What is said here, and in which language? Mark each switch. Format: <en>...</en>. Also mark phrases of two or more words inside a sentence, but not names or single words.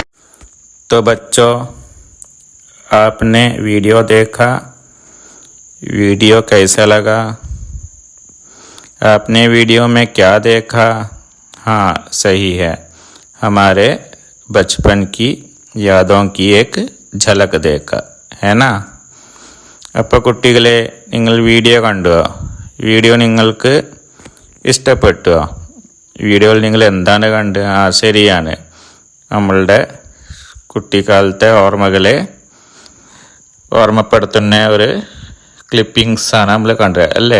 <hi>तो बच्चों, आपने वीडियो देखा, वीडियो कैसा लगा? आपने वीडियो में क्या देखा? हाँ, सही है, हमारे बचपन की यादों की एक झलक देखा है ना.</hi> <ml>അപ്പോൾ കുട്ടികളെ, നിങ്ങൾ വീഡിയോ കണ്ടുവോ? വീഡിയോ നിങ്ങൾക്ക് ഇഷ്ടപ്പെട്ടുവോ? വീഡിയോയിൽ നിങ്ങൾ എന്താണ് കണ്ട്? ശരിയാണ്, നമ്മളുടെ കുട്ടിക്കാലത്തെ ഓർമ്മകളെ ഓർമ്മപ്പെടുത്തുന്ന ഒരു ക്ലിപ്പിങ്സാണ് നമ്മൾ കണ്ടത് അല്ലേ?</ml>